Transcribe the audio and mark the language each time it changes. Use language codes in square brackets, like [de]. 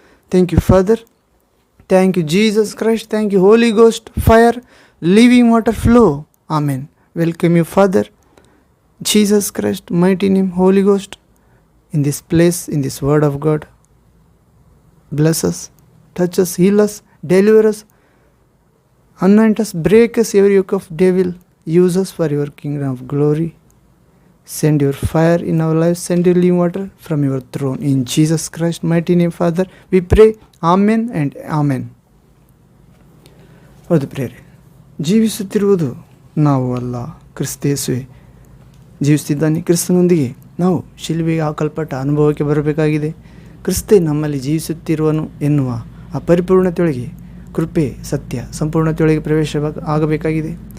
[en] Thank you Father, thank you Jesus Christ, thank you Holy Ghost, fire, living water flow. Amen. Welcome you, Father, Jesus Christ, mighty name, Holy Ghost, in this place, in this word of God. Bless us, touch us, heal us, deliver us, anoint us, break us every yoke of devil. Use us for your kingdom of glory. Send your fire in our lives, send your living water from your throne. In Jesus Christ, mighty name, Father, we pray. Amen and Amen. [kn] ಹೌದು ಪ್ರೇರೆ, ಜೀವಿಸುತ್ತಿರುವುದು ನಾವು ಅಲ್ಲ, ಕ್ರಿಸ್ತೇಸುವೆ ಜೀವಿಸುತ್ತಿದ್ದಾನೆ. ಕ್ರಿಸ್ತನೊಂದಿಗೆ ನಾವು ಶಿಲುಬೆಗೆ ಹಾಕಲ್ಪಟ್ಟ ಅನುಭವಕ್ಕೆ ಬರಬೇಕಾಗಿದೆ. ಕ್ರಿಸ್ತೆ ನಮ್ಮಲ್ಲಿ ಜೀವಿಸುತ್ತಿರುವನು ಎನ್ನುವ ಆ ಪರಿಪೂರ್ಣತೆಯೊಳಗೆ, ಕೃಪೆ ಸತ್ಯ ಸಂಪೂರ್ಣತೆಯೊಳಗೆ ಪ್ರವೇಶ ಆಗಬೇಕಾಗಿದೆ.